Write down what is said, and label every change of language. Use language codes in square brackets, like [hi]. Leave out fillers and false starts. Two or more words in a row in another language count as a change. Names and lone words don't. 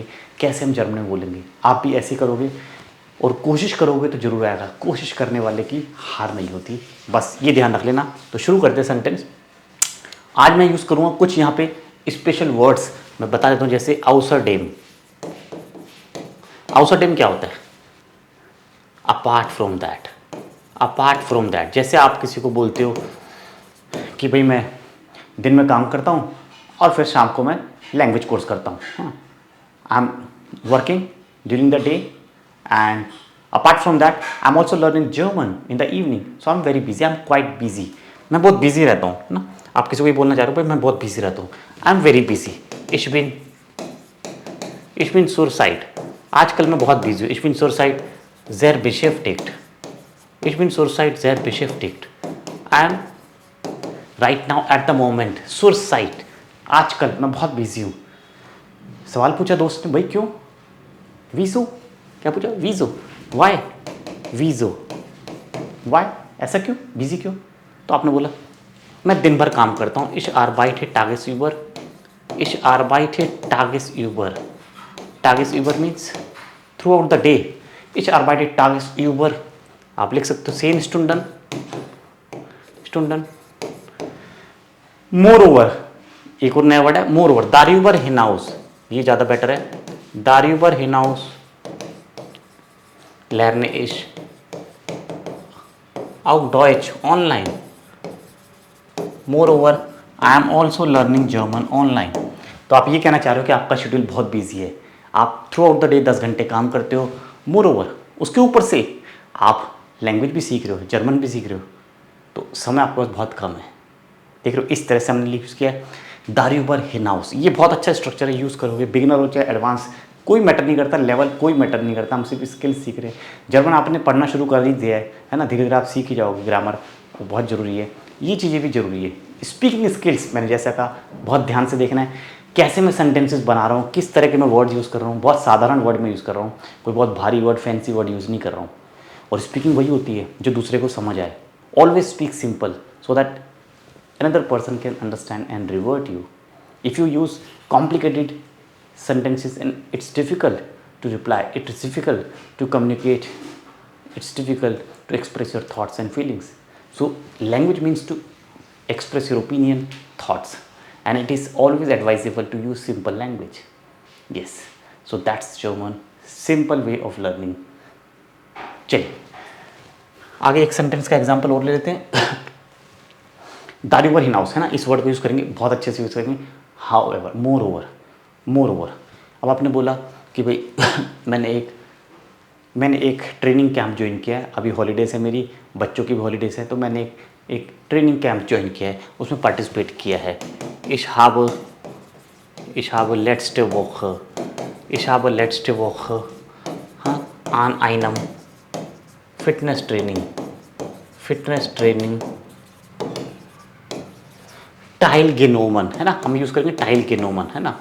[hi] कैसे हम जर्मन में बोलेंगे, आप भी ऐसे करोगे और कोशिश करोगे तो जरूर आएगा। कोशिश करने वाले की हार नहीं होती, बस ये ध्यान रख लेना। तो शुरू करते हैं सेंटेंस। आज मैं यूज़ करूँगा कुछ यहाँ पे [en] special words, [hi] मैं बता देता हूँ। जैसे आउसरडेम, आउसरडेम क्या होता है? [en] Apart from that, apart from that. [hi] जैसे आप किसी को बोलते हो कि भाई मैं दिन में काम करता हूँ और फिर शाम को मैं लैंग्वेज कोर्स करता हूँ। [en] I am working during the day and apart from that I am also learning German in the evening, so I am very busy, I am quite busy. [hi] मैं बहुत बिजी रहता हूँ ना। आप किसी को भी बोलना चाह रहे हो भाई मैं बहुत बिजी रहता हूँ, [en] I am very busy. [de] Ich bin zurzeit, [hi] आजकल मैं बहुत बिजी हूँ। [de] Ich bin zurzeit sehr beschäftigt, ich bin zurzeit sehr beschäftigt, [en] I am right now at the moment zurzeit, [hi] आजकल मैं बहुत बिजी हूँ। सवाल पूछा दोस्त ने, भाई क्यों? वीजो, क्या पूछा? वीजो, वाई? वीजो, वाई, ऐसा क्यों, बिजी क्यों? तो आपने बोला मैं दिन भर काम करता हूँ। [de] Ich arbeite tagsüber, ich arbeite tagsüber, tagsüber [en] means throughout the day. [de] Ich arbeite tagsüber, [hi] आप लिख सकते हो 10 Stunden, Stunden। मोर ओवर, एक और नया वर्ड है मोर ओवर, [de] darüber hinaus, [hi] ये ज़्यादा बेटर है। [de] darüber hinaus lerne ich auch Deutsch online, [en] moreover I am also learning German online। [hi] तो आप ये कहना चाह रहे हो कि आपका शेड्यूल बहुत बिजी है, आप [en] throughout the day [hi] 10 घंटे काम करते हो। मोरओवर, उसके ऊपर से आप लैंग्वेज भी सीख रहे हो, जर्मन भी सीख रहे हो, तो समय आपके पास बहुत कम है। देख रहे हो, इस तरह से हमने यूज़ किया है [de] darüber hinaus। [hi] ये बहुत अच्छा स्ट्रक्चर है, यूज़ करोगे। बिगिनर हो चाहे एडवांस, कोई मैटर नहीं करता, लेवल कोई मैटर नहीं करता, हम सिर्फ स्किल सीख रहे हैं। जर्मन आपने पढ़ना शुरू कर ही दिया है ना, धीरे धीरे आप सीख ही जाओगे। ग्रामर बहुत ज़रूरी है, ये चीज़ें भी ज़रूरी है। [en] speaking skills [hi] मैंने जैसा कहा, बहुत ध्यान से देखना है कैसे मैं सेंटेंसेस बना रहा हूँ, किस तरह के मैं वर्ड यूज़ कर रहा हूँ। बहुत साधारण वर्ड में यूज़ कर रहा हूँ, कोई बहुत भारी वर्ड, [en] fancy word [hi] यूज़ नहीं कर रहा हूँ। और स्पीकिंग वही होती है जो दूसरे को समझ आए। [en] Always speak simple so that another person can understand and revert you. If you use complicated sentences and it's difficult to reply, it's difficult to communicate, it's difficult to express your thoughts and feelings. So language means to express your opinion, thoughts, and it is always advisable to use simple language. Yes, so that's German simple way of learning. [hi] चलिए आगे एक सेंटेंस का एग्जांपल और ले लेते हैं। [de] darüber hinaus [hi] है ना, इस वर्ड को यूज़ करेंगे, बहुत अच्छे से यूज़ करेंगे। [en] however, moreover, moreover। [hi] अब आपने बोला कि भाई मैंने एक [en] training camp [hi] ज्वाइन किया है, अभी हॉलीडेज़ है मेरी, बच्चों की भी हॉलीडेज़ है, तो मैंने एक [en] training camp [hi] ज्वाइन किया है, उसमें पार्टिसिपेट किया है। [de] ich habe letzte Woche हाँ an einem Fitness Training टाइलगेनोमन, [hi] है ना, हम यूज़ करेंगे [de] टाइलगेनोमन, [hi] है ना।